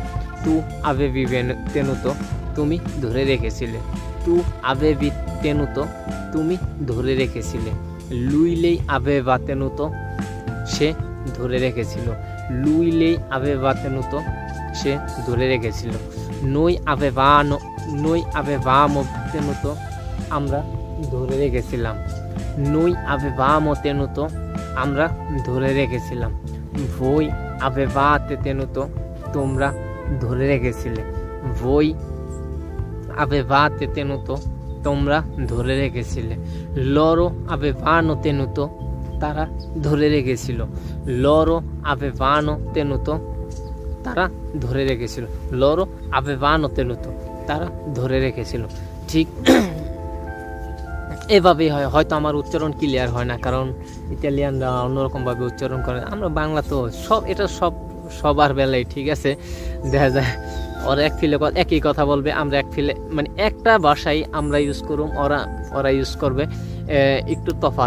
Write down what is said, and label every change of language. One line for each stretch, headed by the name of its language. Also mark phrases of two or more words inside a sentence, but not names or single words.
Italian: tu avevi tenuto,
Bangla: তুমি ধরে রেখেছিলে।
Italian: tu avevi tenuto,
Bangla: তুমি ধরে রেখেছিলে।
Italian: lui aveva tenuto,
Bangla: সে ধরে রেখেছিল।
Italian: lui aveva tenuto,
Bangla: সে ধরে রেখেছিল।
Italian: noi avevamo tenuto,
Bangla: আমরা ধরে রেখেছিলাম।
Italian: noi avevamo tenuto,
Bangla: আমরা ধরে রেখেছিলাম।
Italian: voi avevate tenuto,
Bangla: তোমরা ধরে রেখেছিলে।
Italian: voi avevate tenuto,
Bangla: তোমরা ধরে রেখেছিলে।
Italian: loro avevano tenuto,
Bangla: তারা ধরে রেখেছিল।
Italian: loro avevano tenuto,
Bangla: তারা ধরে রেখেছিল।
Italian: loro avevano tenuto,
Bangla: তারা ধরে রেখেছিল। ঠিক এভাবেই হয়। হয়তো আমার উচ্চারণ ক্লিয়ার হয় না, কারণ ইতালিয়ানরা অন্যরকমভাবে উচ্চারণ করে। আমরা বাংলা তো এটা সবার বেলায়, ঠিক আছে, দেখা যায় ওরা এক ফিলে একই কথা বলবে, আমরা এক ফিলে, মানে একটা ভাষাই আমরা ইউজ করুম, ওরা ইউজ করবে একটু তফাৎ।